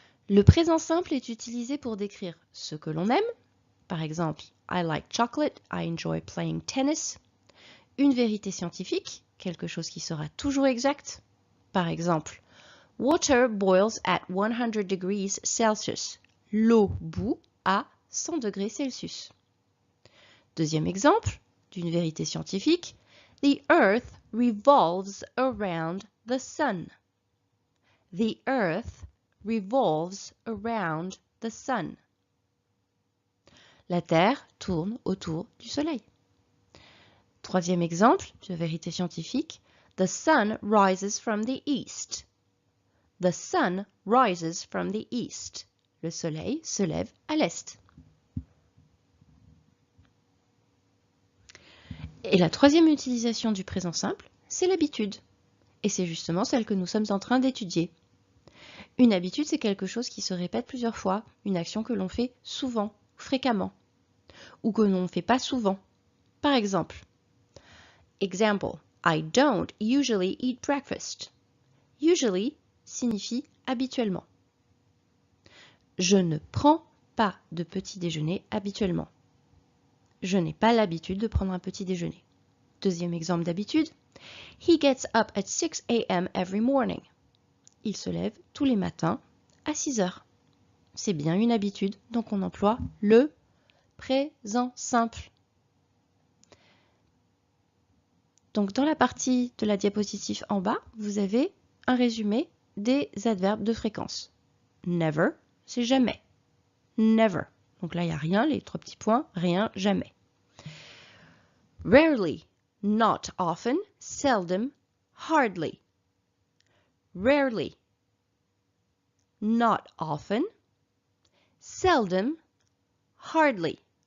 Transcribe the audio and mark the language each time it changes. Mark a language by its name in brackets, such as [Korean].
[French] Le présent simple est utilisé pour décrire ce que l'on aime. Par exemple, [English] I like chocolate, I enjoy playing tennis. [French] Une vérité scientifique, quelque chose qui sera toujours exact. Par exemple, [English] water boils at 100 degrees Celsius. [French] L'eau bout à 100 degrés Celsius. Deuxième exemple d'une vérité scientifique, [English] the earth revolves around the sun. The earth revolves around the sun. [French] La Terre tourne autour du Soleil. Troisième exemple de vérité scientifique, [English] the sun rises from the east. The sun rises from the east. [French] Le Soleil se lève à l'est. Et la troisième utilisation du présent simple, c'est l'habitude. Et c'est justement celle que nous sommes en train d'étudier. Une habitude, c'est quelque chose qui se répète plusieurs fois, une action que l'on fait souvent, fréquemment, ou que l'on ne fait pas souvent. Par exemple, [English] example, I don't usually eat breakfast. [French] Usually signifie habituellement. Je ne prends pas de petit déjeuner habituellement. Je n'ai pas l'habitude de prendre un petit déjeuner. Deuxième exemple d'habitude, [English] he gets up at 6 a.m. every morning. [French] Il se lève tous les matins à 6 heures. C'est bien une habitude, donc on emploie le présent simple. Donc dans la partie de la diapositive en bas, vous avez un résumé des adverbes de fréquence. Never, c'est jamais. Never. Donc là, il n'y a rien, les trois petits points, rien, jamais. [English] Rarely, not often, seldom, hardly. Rarely, not often, seldom, hardly.